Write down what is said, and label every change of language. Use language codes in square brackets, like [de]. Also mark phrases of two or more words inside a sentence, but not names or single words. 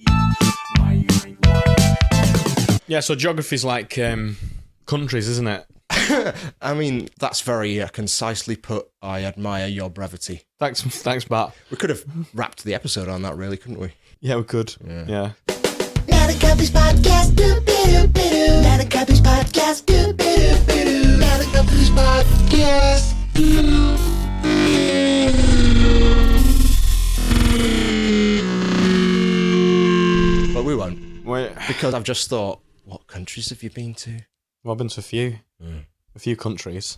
[en] Yeah, so geography's like countries, isn't it? I mean, that's very concisely put. I admire your brevity. Thanks, Matt. We could have wrapped the episode on that, really, couldn't we? Yeah, we could. Yeah. Matt and Cobley's podcast, doo-be-doo-be-doo. Matt and Cobley's podcast, doo-be-doo-be-doo. Matt and Cobley's podcast. But we won't. Wait. Because I've just thought, what countries have you been to? Well, I've been to a few countries.